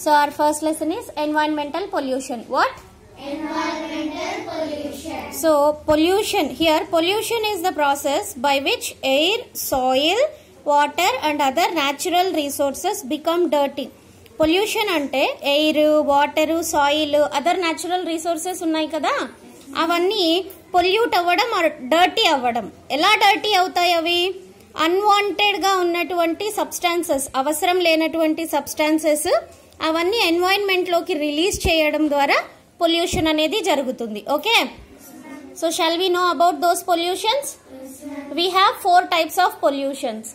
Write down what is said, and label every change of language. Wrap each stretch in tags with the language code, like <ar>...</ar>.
<en>So our first lesson is environmental pollution. What? Environmental pollution. So pollution, here pollution is the process by which air, soil, water and other natural resources become dirty.</en> <te>Pollution అంటే air, water, soil, other natural resources ఉన్నాయి కదా, అవన్నీ pollute అవ్వడం are dirty అవ్వడం. ఎలా dirty అవుతాయి అవి? Unwanted గా ఉన్నటువంటి సబ్స్టాన్సెస్, అవసరం లేనటువంటి సబ్స్టాన్సెస్ అవన్నీ ఎన్వైరన్మెంట్ లోకి రిలీజ్ చేయడం ద్వారా పొల్యూషన్ అనేది జరుగుతుంది.</te> <en>Okay, so shall we know about those pollutions? We have 4 types of pollutions.</en>